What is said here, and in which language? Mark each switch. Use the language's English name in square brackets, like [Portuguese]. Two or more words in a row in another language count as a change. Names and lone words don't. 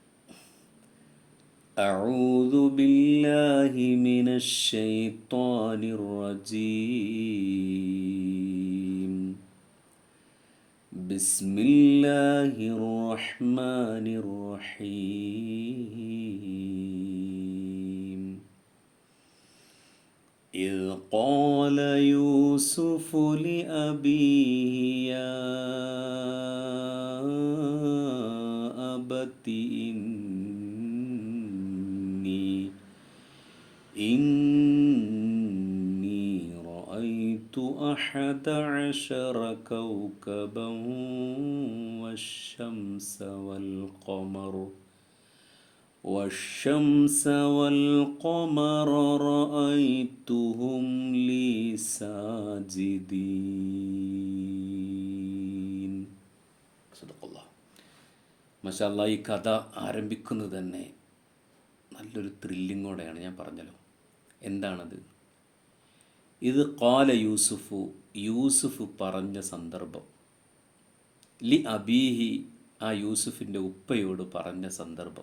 [Arabic] أعوذ بالله من الشيطان الرجيم. بسم الله الرحمن الرحيم. إذ قال يوسف لأبيه يا أبت إني رأيت 11 كوكبا والشمس والقمر رأيتهم لي ساجدين. صدق الله. ما شاء الله, [Malayalam] ഈ കഥ ആരംഭിക്കുന്നത് തന്നെ നല്ലൊരു ത്രില്ലിങ്ങോടെയാണ്. ഞാൻ പറഞ്ഞല്ലോ, എന്താണത്? ഇത് ഖാല യൂസുഫ് പറഞ്ഞ സന്ദർഭം. [Arabic] لأبيه, [Malayalam] ആ യൂസുഫിൻ്റെ ഉപ്പയോട് പറഞ്ഞ സന്ദർഭം.